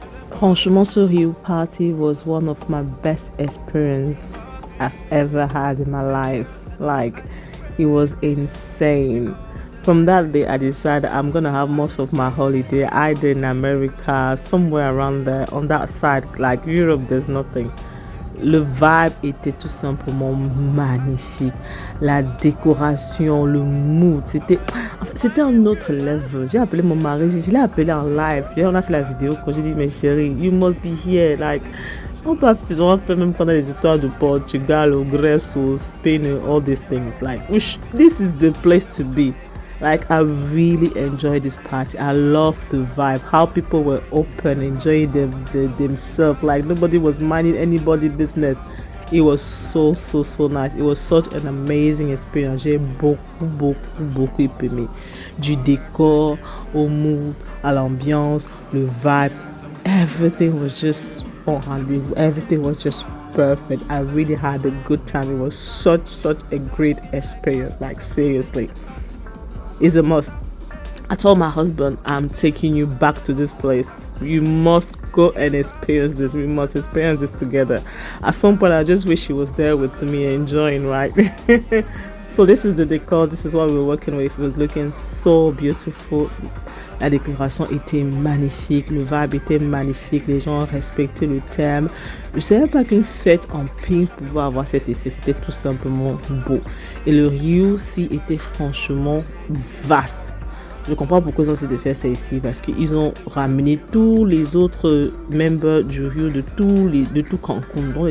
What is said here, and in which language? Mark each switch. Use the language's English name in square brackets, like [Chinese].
[French] Franchement, ce [English] Rio party was one of my best experiences I've ever had in my life. Like, it was insane. From that day, I decided I'm gonna have most of my holiday either in America, somewhere around there, on that side. Like Europe, there's nothing. [French] Le vibe était tout simplement magnifique. La décoration, le mood, c'était un autre level. J'ai appelé mon mari, je l'ai appelé en live. On a fait la vidéo quand j'ai dit, mais chérie, [English] you must be here. [French] Like, on a fait même pendant les histoires de Portugal, au Grèce, au Spain, [English] all these things. Like, this is the place to be. Like, I really enjoyed this party. I loved the vibe, how people were open, enjoying themselves. Like, nobody was minding anybody's business. It was so nice. It was such an amazing experience. [French] J'ai beaucoup aimé. Du décor, au mood, à l'ambiance, le vibe. [English] Everything was just on rendezvous. Everything was just perfect. I really had a good time. It was such a great experience. Like, seriously. It's a must. I told my husband, I'm taking you back to this place. You must go and experience this. We must experience this together. At some point, I just wish he was there with me enjoying, right? So this is the decor. This is what we were working with. It was looking so beautiful. [French] La décoration était magnifique. Le vibe était magnifique. Les gens respectaient le thème. Je ne savais pas qu'une fête en pink pouvait avoir cet effet. C'était tout simplement beau. Et le Rio aussi était franchement vaste. Je comprends pourquoi ils ont décidé de faire ça ici, parce qu'ils ont ramené tous les autres membres du Rio de tout Cancun.